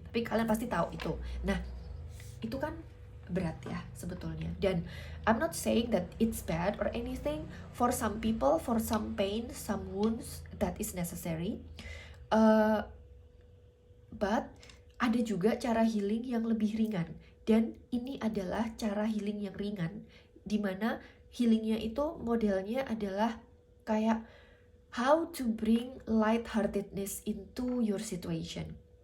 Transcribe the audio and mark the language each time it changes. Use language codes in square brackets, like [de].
[id] Tapi kalian pasti tahu itu. Nah, itu kan berat ya sebetulnya. Dan [en] I'm not saying that it's bad or anything. For some people, for some pain, some wounds, that is necessary. But [id] ada juga cara healing yang lebih ringan. Dan ini adalah cara healing yang ringan, dimana healingnya itu modelnya adalah kayak [en] how to bring lightheartedness into your situation.